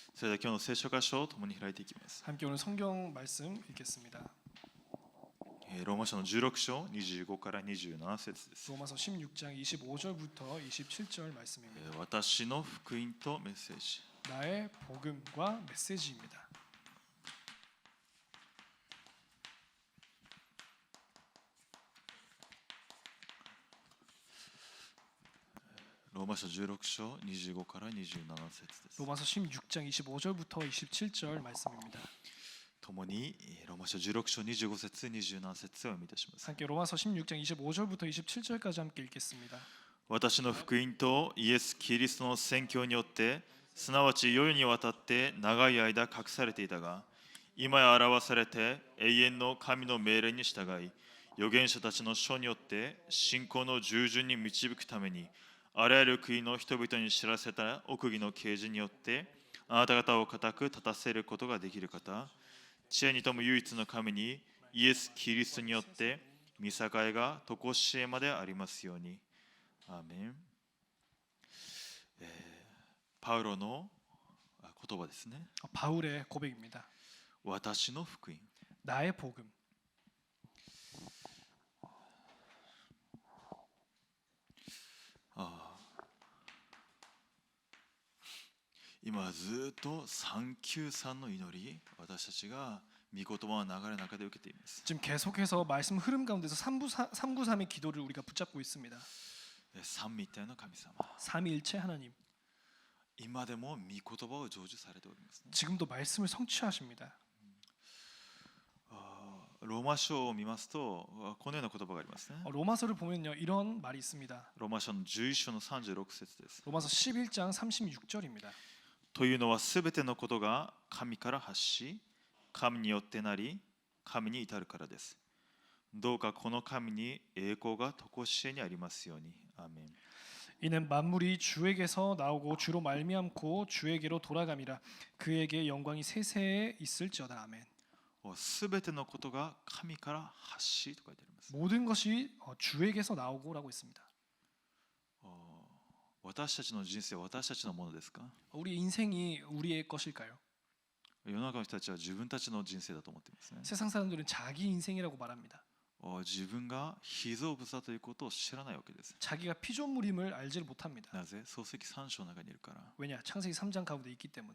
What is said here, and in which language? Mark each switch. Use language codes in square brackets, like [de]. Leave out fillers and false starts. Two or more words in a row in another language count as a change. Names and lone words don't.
[ja] それでは今日の聖書箇所を共に開いていきます。 [ko] 함께 오늘 성경 말씀 읽겠습니다. [ja] ローマ書の16章25から27節です。 [ko] 로마서 16장 25절부터 27절 말씀입니다. [ja] 私の福音とメッセージ。 [ko] 나의 복음과 메시지입니다. [ja] ローマ書16章25から27節です。 [ko] 로마서 16장 25절부터 27절 말씀입니다. [ja] 共にローマ書16章25節27節を読みいたします。 [ko] 함께 로마서 16장 25절부터 27절까지 함께 읽겠습니다. [ja] 私の福音とイエス・キリストの宣教によってすなわち世々にわたって長い間隠されていたが今や表されて永遠の神の命令に従い預言者たちの書によって信仰の従順に導くためにあらゆる国の人々に知らせた奥義の啓示によってあなた方を固く立たせることができる方、知恵に富む唯一の神にイエス・キリストによって御栄が常しえまでありますように。アーメン。パウロの言葉ですね。 [ko] 바울의 고백입니다. [ja] 私の福音。 [ko] 나의 복음. [ja] 今ずっと393の祈り、私たちが御言葉の流れの中で受けています。 [ko] 지금 계속해서 말씀 흐름 가운데서 393의 기도를 우리가 붙잡고 있습니다. [ja] 三位一体の神様。 [ko] 삼위일체 하나님. [ja] 今でも御言葉を成就されておりますね。 [ko] 지금도 말씀을 성취하십니다. [ja] ローマ書を見ますとこのような言葉がありますね。 [ko] 로마서를 보면요 이런 말이 있습니다. [ja] ローマ書の11章の36節です。 [ko] 로마서 11장 36절입니다. [ja] というのはすべてのことが神から発し、神によってなり、神に至るからです。どうかこの神に栄光が常しえにありますように。アーメン。 [ko] 이는 만물이 주에게서 나오고 주로 말미암고 주에게로 돌아감이라. 그에게 영광이 세세에 있을지어다. 아멘. [ja] すべてのことが神から発しと書いてあります。 [ko] 모든 것이 주에게서 나오고라고 있습니다. [ja] 私たちの人生は私たちのものですか？ [ko] 우리 인생이 우리의 것일까요? [ja] 世の中の人たちは自分たちの人生だと思っていますね。 [ko] 세상 사람들은 자기 인생이라고 말합니다. [ja] 自分が被造物だということを知らないわけです。 [ko] 자기가 피조물임을 알지를 못합니다. [ja] なぜ？創世記3章の中にいるから。 [ko] 왜냐? 창세기 3장 가운데 있기 때문에.